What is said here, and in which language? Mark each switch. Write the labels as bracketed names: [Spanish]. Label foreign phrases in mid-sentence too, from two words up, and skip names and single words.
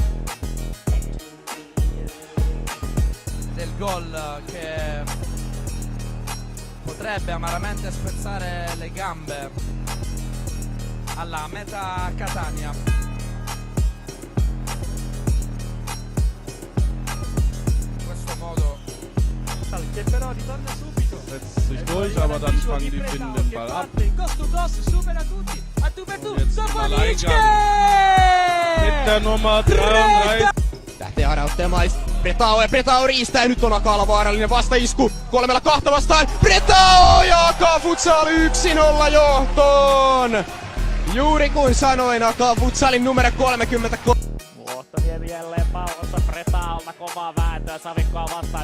[Italian] Del gol che potrebbe amaramente spezzare le gambe alla meta Catania. In questo modo che però ritorna subito. [German] Setzt sich durch, aber dann fangen die Finnen den Ball ab. [English] Ghost to ghost, [Italian] supera tutti. A tu per tu. [German] Jetzt Sopolicke! Mit der Nummer 33. [Finnish] Lähtee harauttamaan Pretao ja Pretao riistää. Nyt on Akalla vaarallinen vastaisku. 3-2 vastaan. Pretao jakaa Futsal 1-0 johtoon. Juuri kuin sanoin, Aka Futsalin numero 33. Luottoniemi jälleen pallossa Pretaolta kovaa vääntöä Savikkoa vastaan.